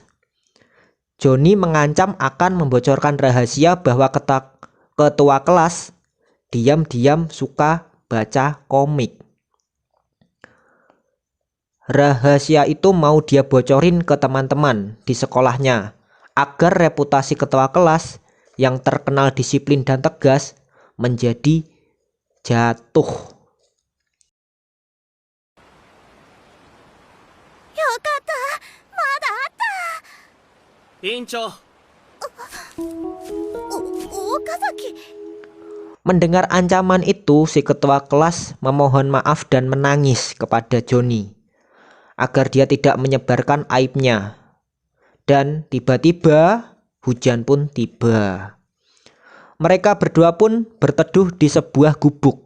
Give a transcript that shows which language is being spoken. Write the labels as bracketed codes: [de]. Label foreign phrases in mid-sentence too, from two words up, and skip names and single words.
[id] Joni mengancam akan membocorkan rahasia bahwa ketua kelas diam-diam suka baca komik. Rahasia itu mau dia bocorin ke teman-teman di sekolahnya agar reputasi ketua kelas yang terkenal disiplin dan tegas menjadi jatuh. [ja] よかった。まだあっ委員長、た。岡崎。 [id] Mendengar ancaman itu, si ketua kelas memohon maaf dan menangis kepada Johnny agar dia tidak menyebarkan aibnya. Dan tiba-tiba hujan pun tiba. Mereka berdua pun berteduh di sebuah gubuk.